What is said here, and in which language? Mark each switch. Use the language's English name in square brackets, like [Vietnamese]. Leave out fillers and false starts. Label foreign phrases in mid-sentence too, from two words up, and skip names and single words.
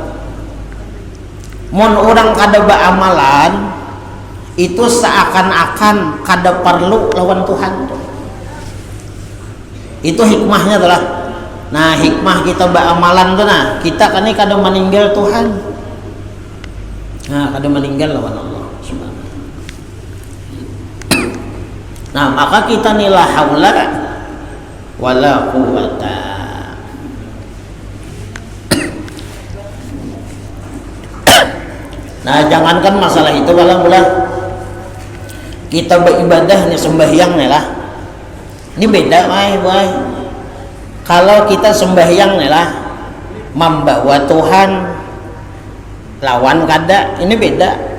[Banjar] Mun orang kada beramalan itu seakan-akan kada perlu lawan Tuhan tuh. Itu hikmahnya adalah, nah hikmah kita beramalan tuh, nah kita kan ini kada meninggal Tuhan, nah kada meninggal lawan [Arabic] الله سبحانه. [Banjar] Nah maka kita nih [Arabic] لا حول ولا قوة. [Banjar] Nah jangankan masalah itu, kalau kita beribadah nih sembahyang nih lah. Ini beda boy. Kalau kita sembahyang nih lah membawa Tuhan lawan kada, ini beda.